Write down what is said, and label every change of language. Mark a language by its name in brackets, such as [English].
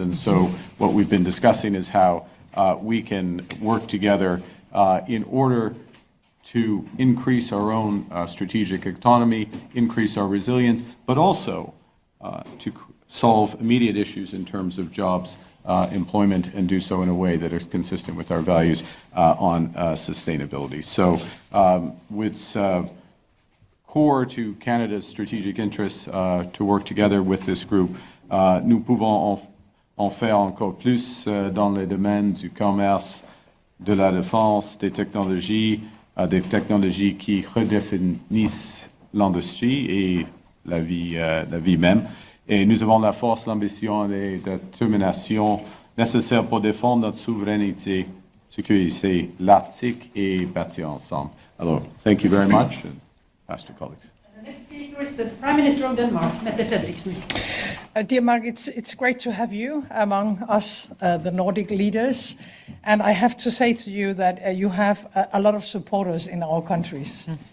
[English] And so what we've been discussing is how we can work together in order to increase our own strategic autonomy, increase our resilience, but also to solve immediate issues in terms of jobs, employment, and do so in a way that is consistent with our values on sustainability. So it's core to Canada's strategic interests to work together with this group. [French] Nous pouvons en faire encore plus dans les domaines du commerce, de la défense, des technologies qui redéfinissent l'industrie et la vie même. Et nous avons la force, l'ambition et la détermination nécessaires pour défendre notre souveraineté, sécuriser l'Arctique et bâtir ensemble. [English] Alors, thank you very much, and pass to colleagues. The next speaker is the Prime Minister of Denmark, Mette Frederiksen. Dear Mark, it's great to have you among us, the Nordic leaders. And I have to say to you that you have a lot of supporters in our countries.